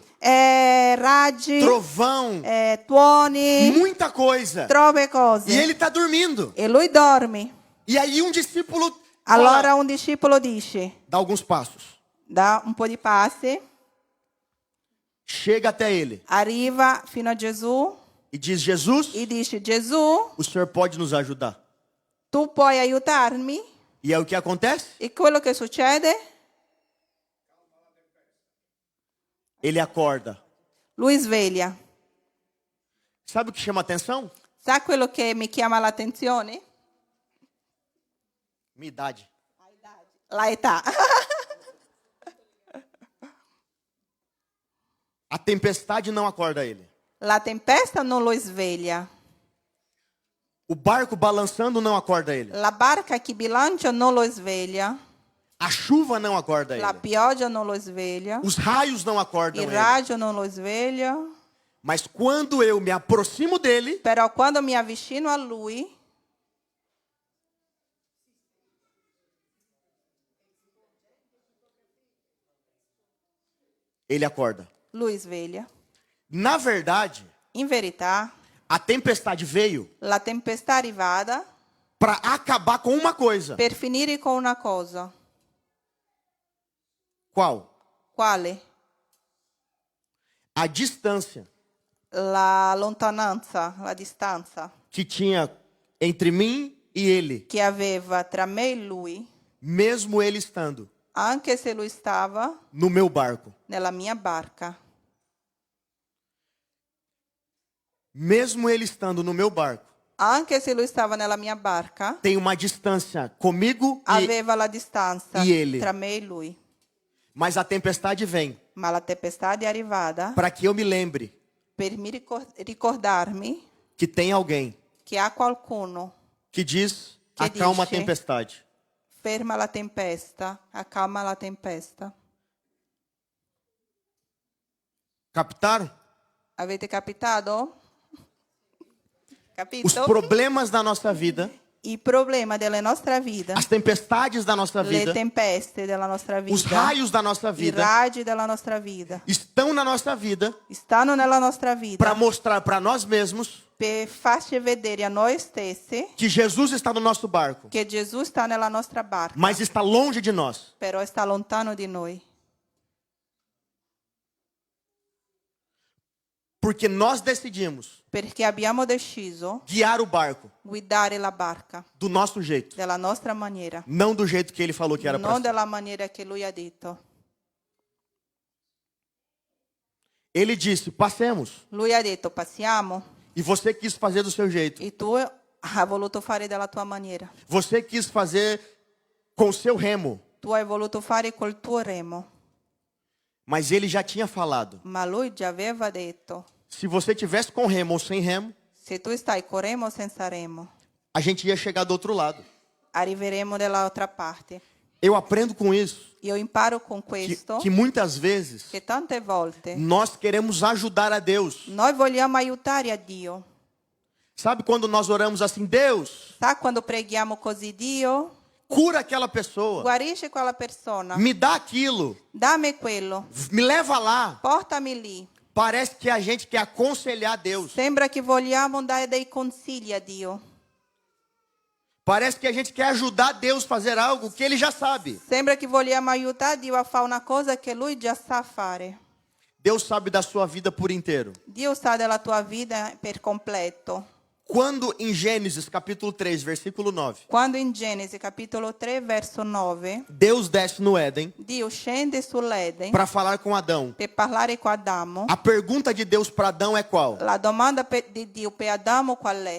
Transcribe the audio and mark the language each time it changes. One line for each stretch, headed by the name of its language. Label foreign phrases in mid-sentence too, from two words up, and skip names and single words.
Italian: raggi,
Portuguese: trovão,
Italian: tuoni,
Portuguese: muita coisa.
Italian: troppe cose.
Portuguese: E ele está dormindo.
Italian: E lui dorme.
Portuguese: E aí um discípulo
Italian: Allora
Portuguese: fala,
Italian: un discepolo dice,
Portuguese: dá alguns passos.
Italian: dà un po' di passi,
Portuguese: Chega até ele
Italian: arriva fino a Gesù
Portuguese: e diz, Jesus,
Italian: e dice, Gesù,
Portuguese: o Senhor pode nos ajudar.
Italian: tu puoi aiutarmi?
Portuguese: E aí o que acontece?
Italian: E quello che succede?
Portuguese: Ele acorda.
Italian: Lui sveglia.
Portuguese: Sabe o que chama atenção?
Italian: Sa quello che mi chiama l'attenzione?
Portuguese: Minha idade.
Italian: La età.
Portuguese: A tempestade não acorda ele.
Italian: La tempesta non lo sveglia.
Portuguese: O barco balançando não acorda ele.
Italian: La barca che bilancia non lo sveglia.
Portuguese: A chuva não acorda
Italian: La
Portuguese: ele.
Italian: pioggia non lo sveglia.
Portuguese: Os raios não acordam
Italian: Il
Portuguese: ele.
Italian: raggio non lo sveglia.
Portuguese: Mas quando eu me aproximo dele,
Italian: Però quando mi avvicino a lui,
Portuguese: ele acorda.
Italian: lui sveglia.
Portuguese: Na verdade,
Italian: In verità,
Portuguese: a tempestade veio
Italian: la tempesta è arrivata
Portuguese: para acabar com uma coisa.
Italian: per finire con una cosa.
Portuguese: Qual?
Italian: Quale?
Portuguese: A distância
Italian: La lontananza, la distanza
Portuguese: que tinha entre mim e ele,
Italian: che aveva tra me e lui,
Portuguese: mesmo ele estando
Italian: anche se lui stava
Portuguese: no meu barco.
Italian: nella mia barca.
Portuguese: Mesmo ele estando no meu barco,
Italian: Anche se lui stava nella mia barca,
Portuguese: tem uma distância comigo
Italian: aveva la distanza
Portuguese: e ele.
Italian: tra me e lui.
Portuguese: Mas a tempestade vem
Italian: Ma la tempesta è arrivata
Portuguese: para que eu me lembre
Italian: per ricordarmi
Portuguese: que tem alguém
Italian: che há qualcuno
Portuguese: que diz: Que acalma a
Italian: dice,
Portuguese: tempestade.
Italian: ferma la tempesta, accalma la tempesta.
Portuguese: Captaram?
Italian: Avete capitato?
Portuguese: Os
Italian: Capito?
Portuguese: problemas da nossa vida,
Italian: I problemi della nostra vita,
Portuguese: as tempestades da nossa
Italian: le
Portuguese: vida,
Italian: tempeste della nostra
Portuguese: os
Italian: vita,
Portuguese: raios da nossa
Italian: i
Portuguese: vida
Italian: raggi della nostra vita,
Portuguese: estão na nossa vida
Italian: stanno nella nostra
Portuguese: para
Italian: vita
Portuguese: mostrar para nós mesmos
Italian: per farci vedere a noi stessi
Portuguese: que Jesus está no nosso barco,
Italian: che Gesù sta nella nostra barca,
Portuguese: mas está longe de nós.
Italian: però sta lontano di noi.
Portuguese: Porque nós decidimos
Italian: Perché abbiamo deciso
Portuguese: guiar o barco
Italian: guidare la barca
Portuguese: do nosso jeito,
Italian: della nostra maniera,
Portuguese: não do jeito que ele falou que era para
Italian: non
Portuguese: ser.
Italian: della maniera che lui ha detto.
Portuguese: Ele disse: passemos.
Italian: Lui ha detto passiamo
Portuguese: E você quis fazer do seu jeito.
Italian: e tu hai voluto fare della tua maniera.
Portuguese: Você quis fazer com o seu remo.
Italian: Tu hai voluto fare col tuo remo,
Portuguese: Mas ele já tinha falado:
Italian: ma lui già aveva detto,
Portuguese: se você tivesse com remo ou sem remo,
Italian: se tu stai con remo o senza remo,
Portuguese: a gente ia chegar do outro lado.
Italian: arriveremo dall'altra parte.
Portuguese: Eu aprendo com isso
Italian: Io imparo con questo
Portuguese: que muitas vezes
Italian: che tante volte
Portuguese: nós queremos ajudar a Deus.
Italian: noi vogliamo aiutare a Dio.
Portuguese: Sabe quando nós oramos assim: Deus,
Italian: Sa quando preghiamo così, Dio,
Portuguese: cura aquela pessoa,
Italian: guarisci quella persona,
Portuguese: me dá aquilo,
Italian: dammi quello,
Portuguese: me leva lá.
Italian: portami lì.
Portuguese: Parece que a gente quer aconselhar Deus.
Italian: Sembra che vogliamo dare dei consigli a Dio.
Portuguese: Parece que a gente quer ajudar Deus a fazer algo que ele já sabe.
Italian: Sembra che vogliamo aiutare Dio a fare una cosa che Lui già sa fare.
Portuguese: Deus sabe da sua vida por inteiro.
Italian: Dio sa della tua vita per completo.
Portuguese: Quando em Gênesis capítulo 3, versículo 9,
Italian: Quando in Genesi capitolo 3 verso 9,
Portuguese: Deus desce no Éden
Italian: Dio scende sull'Eden
Portuguese: para falar com Adão.
Italian: per parlare con Adamo,
Portuguese: A pergunta de Deus para Adão é qual?
Italian: la domanda di Dio per Adamo qual è?